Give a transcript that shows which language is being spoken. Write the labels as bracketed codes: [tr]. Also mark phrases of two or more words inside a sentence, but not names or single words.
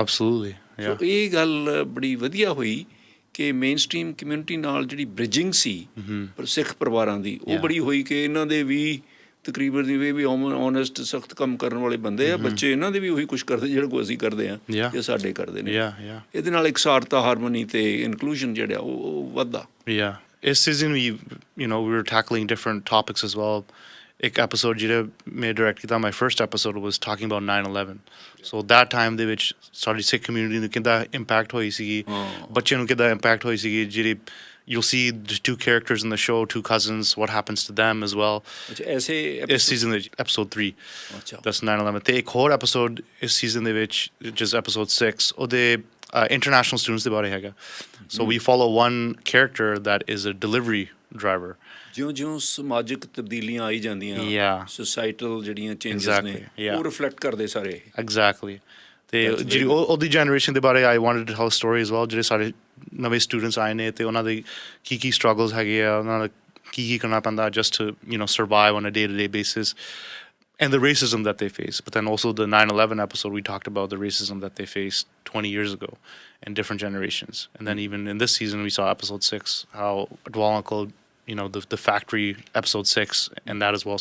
[pa] ਸੋ ਇਹ ਗੱਲ ਬੜੀ ਵਧੀਆ ਹੋਈ ਕਿ [en] main stream community [pa] ਨਾਲ ਜਿਹੜੀ ਬ੍ਰਿਜਿੰਗ ਸੀ ਸਿੱਖ ਪਰਿਵਾਰਾਂ ਦੀ, ਉਹ ਬੜੀ ਹੋਈ ਕਿ ਇਹਨਾਂ ਦੇ ਵੀ ਤਕਰੀਬਨ ਇਹ ਵੀ ਓਨੈਸਟ ਸਖਤ ਕੰਮ ਕਰਨ ਵਾਲੇ ਬੰਦੇ ਆ, ਬੱਚੇ ਇਹਨਾਂ ਦੇ ਵੀ ਉਹੀ ਕੁਛ ਕਰਦੇ ਜਿਹੜਾ ਕੋਈ ਅਸੀਂ ਕਰਦੇ ਹਾਂ ਜਾਂ ਸਾਡੇ ਕਰਦੇ ਨੇ। ਇਹਦੇ ਨਾਲ ਇਕਸਾਰਤਾ, ਹਾਰਮਨੀ ਤੇ ਇਨਕਲੂਜਨ ਜਿਹੜਾ ਉਹ ਵੱਧਦਾ। ਇਸ ਸੀਜ਼ਨ ਵੀ [en] we were tackling different topics as well. [pa] ਇੱਕ ਐਪੀਸੋਡ ਜਿਹੜਾ ਮੈਂ ਡਾਇਰੈਕਟ ਕੀਤਾ, [en] my first episode was talking about 9/11. So that time [pa] ਦੇ ਵਿੱਚ ਸਾਡੀ ਸਿੱਖ ਕਮਿਊਨਿਟੀ ਨੂੰ ਕਿੱਦਾਂ ਇੰਪੈਕਟ ਹੋਈ ਸੀਗੀ, ਬੱਚਿਆਂ ਨੂੰ ਕਿੱਦਾਂ ਇੰਪੈਕਟ ਹੋਈ ਸੀਗੀ, ਜਿਹੜੀ [en] you'll see the two characters in the show, two cousins, what happens to them as well. This season, episode 3. That's 9/11. [pa] ਤੇ ਇੱਕ ਹੋਰ episode ਇਸ season ਦੇ ਵਿੱਚ, [en] just episode 6, [pa] ਉਹਦੇ [en] international students [pa] ਦੇ ਬਾਰੇ ਹੈਗਾ. [en] So we follow one character that is a delivery driver. [pa] ਜਿਉਂ ਸਮਾਜਿਕ ਤਬਦੀਲੀਆਂ ਆਈ ਜਾਂਦੀਆਂ, ਸੋਸਾਈਟਲ ਜਿਹੜੀਆਂ ਚੇਂਜਸ ਨੇ, ਉਹ ਰਿਫਲੈਕਟ ਕਰਦੇ ਸਾਰੇ। ਐਗਜ਼ੈਕਟਲੀ। ਤੇ ਜਿਹੜੀ ਉਹਦੀ ਜਨਰੇਸ਼ਨ ਦੇ ਬਾਰੇ [en] I wanted to tell story as well, [pa] ਜਿਹੜੇ ਸਾਡੇ ਨਵੇਂ ਸਟੂਡੈਂਟਸ ਆਏ ਨੇ, ਅਤੇ ਉਹਨਾਂ ਦੇ ਕੀ ਸਟਰਗਲਸ ਹੈਗੇ ਆ, ਉਹਨਾਂ ਦਾ ਕੀ ਕਰਨਾ ਪੈਂਦਾ [en] just to survive on a day-to-day basis, and the racism that they face. But then also the 9/11 episode, we talked about the racism that they faced 20 years ago in different generations. And then even in this season, we saw episode 6, how Atwal uncle, the factory, episode 6, and that as well.